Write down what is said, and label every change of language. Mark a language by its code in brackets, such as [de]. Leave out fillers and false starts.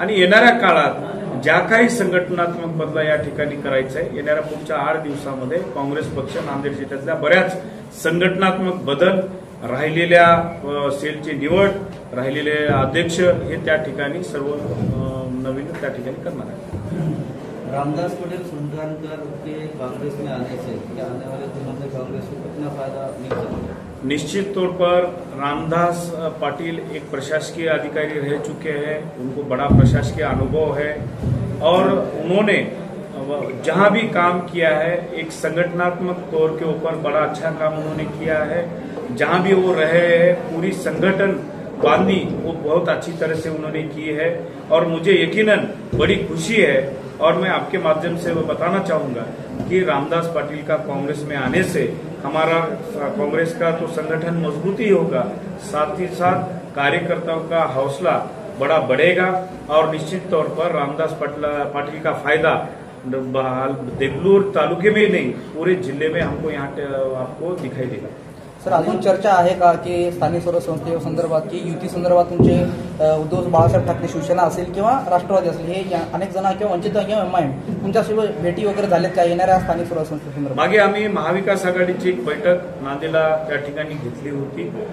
[mr] आणि येणाऱ्या काळात ज्या काही संघटनात्मक बदल या ठिकाणी करायचं आहे, येणाऱ्या पुढच्या 8 दिवसामध्ये काँग्रेस पक्ष नांदेड जिल्ह्यातल्या बऱ्याच संघटनात्मक बदल, राहिलेल्या सेलची निवड, राहिलेले अध्यक्ष हे त्या ठिकाणी सर्व नवीन त्या ठिकाणी करणार आहे. [hi] रामदास पटेल सुल्तानकर के कांग्रेस में आने से क्या आने वाले दिनों में कांग्रेस को कितना फायदा मिल सकता है? निश्चित तौर पर रामदास पाटिल एक प्रशासकीय अधिकारी रह चुके हैं. उनको बड़ा प्रशासकीय अनुभव है और उन्होंने जहां भी काम किया है एक संगठनात्मक तौर के ऊपर बड़ा अच्छा काम उन्होंने किया है. जहां भी वो रहे हैं पूरी संगठन बांधी वो बहुत अच्छी तरह से उन्होंने की है और मुझे यकीनन बड़ी खुशी है. और मैं आपके माध्यम से वो बताना चाहूंगा कि रामदास पाटिल का कांग्रेस में आने से हमारा कांग्रेस का तो संगठन मजबूत ही होगा, साथ ही साथ कार्यकर्ताओं का हौसला बड़ा बढ़ेगा और निश्चित तौर पर रामदास पाटिल का फायदा देगलूर तालुके में ही नहीं पूरे जिले में हमको यहाँ आपको दिखाई देगा. [mr] सर, अजून चर्चा आहे का की स्थानिक स्वराज्य संस्थेसंदर्भात की युती संदर्भात तुमचे उद्धव बाळासाहेब ठाकरे शिवसेना असेल किंवा राष्ट्रवादी असेल हे अनेक जण किंवा वंचित किंवा एमआयएम तुमच्यासोबत भेटी वगैरे झाल्यात का येणाऱ्या स्थानिक स्वराज्य संस्थेसंदर्भात? मागे आम्ही महाविकास आघाडीची एक बैठक नांदेडला त्या ठिकाणी घेतली होती.